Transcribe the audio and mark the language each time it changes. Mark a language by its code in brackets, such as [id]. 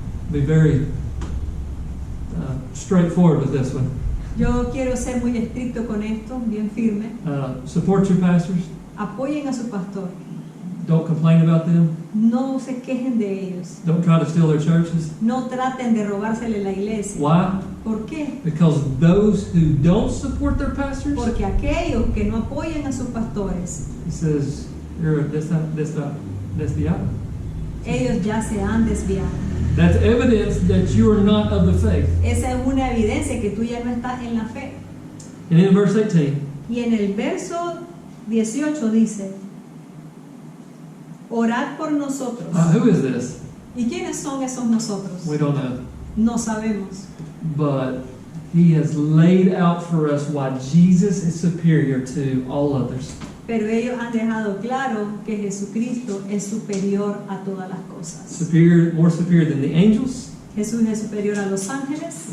[en] Be very straightforward with this one. [es] Yo quiero ser muy estricto con esto, bien firme. [en] Support your pastors. [es] Apoyen a su pastor. [en] Don't complain about them. [es] No se quejen de ellos. [en] Don't try to steal their churches. [es] No traten de robársele la iglesia. [en] Why? [es] ¿Por qué? [en] Because those who don't support their pastors, [es] Porque aquellos que no apoyan a sus pastores, [en] he says, you're desviado. [es] ellos ya se han desviado. [en] That's evidence that you are not of the faith. [es] Esa es una evidencia que tú ya no estás en la fe. [en] And in verse 18, [es] Y en el verso 18 dice: orad por nosotros. [en] who is this? [es] ¿Y quiénes son esos nosotros? [en] We don't know. [es] No sabemos. [en] But he has laid out for us why Jesus is superior to all others. [es] Pero ellos han dejado claro que Jesucristo es superior a todas las cosas. [en] Superior, more superior than the angels, [es] Jesús es superior a los ángeles,